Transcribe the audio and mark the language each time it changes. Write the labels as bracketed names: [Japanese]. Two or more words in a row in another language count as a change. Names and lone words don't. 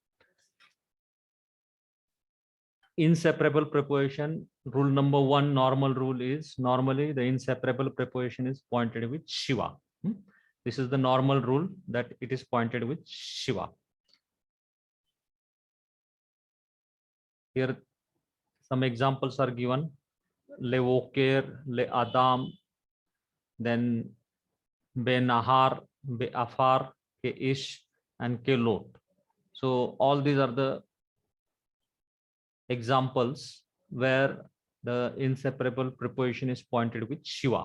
[English] Inseparable preposition, rule number 1, normal rule is normally the inseparable preposition is pointed with Shiva. This is the normal rule, that it is pointed with Shiva. Here some examples are given: [Hebrew] לַבֹּקֶר, לְאָדָם, then בְּנָהָר, בְּעָפָר, כְּאִישׁ, and כְּלוֹט. [English] So all these are the examples where the inseparable preposition is pointed with Shiva.